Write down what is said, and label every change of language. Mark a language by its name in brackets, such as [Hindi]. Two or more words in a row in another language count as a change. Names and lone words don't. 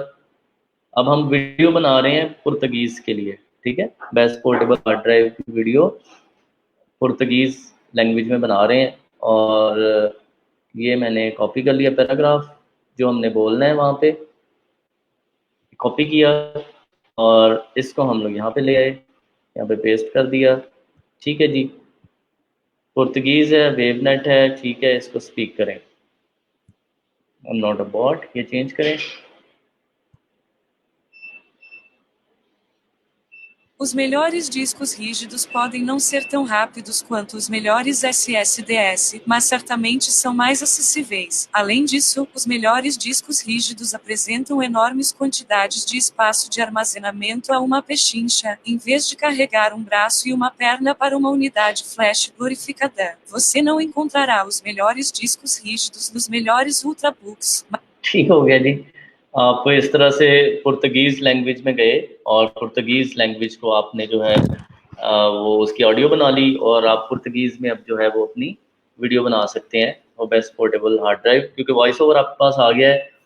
[Hindi] अब हम वीडियो बना रहे हैं पुर्तगीज़ के लिए, ठीक है, [English] best portable hard drive [Hindi] की [English] video Portuguese language [Hindi] में बना रहे हैं और ये मैंने कॉपी कर लिया पैराग्राफ जो हमने बोलना है वहाँ पे, कॉपी किया और इसको हम लोग यहाँ पे ले आए, यहाँ पे पेस्ट कर दिया। ठीक है जी, पुर्तगीज़ है, वेवनेट है, ठीक है, इसको स्पीक करें, [English] not a bot, [Hindi] ये चेंज करें। [Portuguese] Os melhores discos rígidos podem não ser tão rápidos quanto os melhores SSDs, mas certamente são mais acessíveis. Além disso, os melhores discos rígidos apresentam enormes quantidades de espaço de armazenamento a uma pechincha, em vez de carregar um braço e uma perna para uma unidade flash glorificada. Você não encontrará os melhores discos rígidos nos melhores ultrabooks. [Hindi] ठीक हो गया जी, आप इस तरह से [English] Portuguese language [Hindi] में गए और [English] Portuguese language [Hindi] को आपने जो है वो उसकी ऑडियो बना ली और आप पुर्तगीज़ में अब जो है वो अपनी वीडियो बना सकते हैं वो [English] best portable hard drive, [Hindi] क्योंकि [English] voice over [Hindi] आपके पास आ गया है।